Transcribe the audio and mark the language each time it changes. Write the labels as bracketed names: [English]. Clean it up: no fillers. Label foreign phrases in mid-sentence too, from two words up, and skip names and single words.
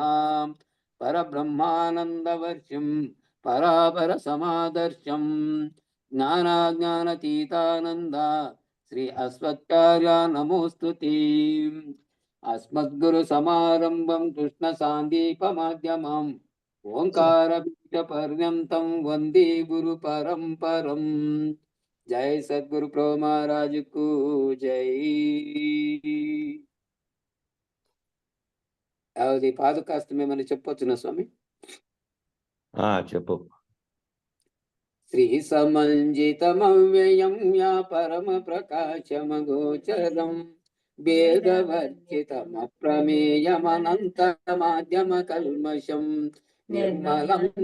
[Sanskrit] परब्रह्मानंदवर्षं परापर समादर्शं ज्ञानाज्ञानतीतानंद श्री अस्मत्कार्य नमोस्तुते। अस्मद्गुरु समारंभं कृष्ण सांदीपमाध्यमम् ओंकार बीज पर्यंतं वंदे गुरु परंपरम। [Hindi] जय सद्गुरु प्रभु महाराज को जय। [Telugu] అది పాదుకాస్తమేమని చెప్పొచ్చునా స్వామి? చెప్పు. [Sanskrit] శ్రీ సమంజితమవ్యయం యా పరమ ప్రకాశమగోచరం వేదవర్జితమప్రమేయమనంత మాధ్యమ కల్మషం నిర్మలం